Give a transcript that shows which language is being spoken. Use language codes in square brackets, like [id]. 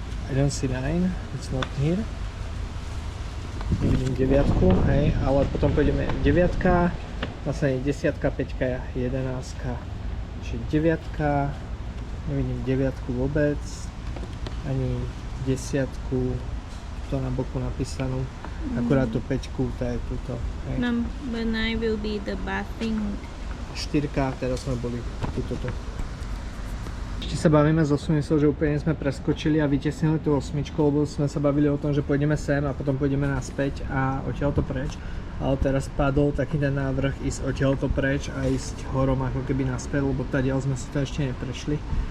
[en] I don't see 9, it's not here. [sk] Nevidím deviatku, hej, ale potom pôjdeme deviatka, následne desiatka, peťka, jedenáctka, čiže deviatka, nevidím deviatku vôbec, ani desiatku, to na boku napísanú, akurát tú peťku, tá je tuto. [en] Number 9 will be the bathing. [sk] 4, teraz sme boli tuto. Ešte sa bavíme s 8, že úplne sme preskočili a vytesnili tú 8, lebo sme sa bavili o tom, že pôjdeme sem a potom pôjdeme naspäť a odtiaľto preč. Ale teraz padol taký ten návrh ísť odtiaľto preč a ísť horom ako keby naspäť, lebo tadiaľ sme si to ešte neprešli.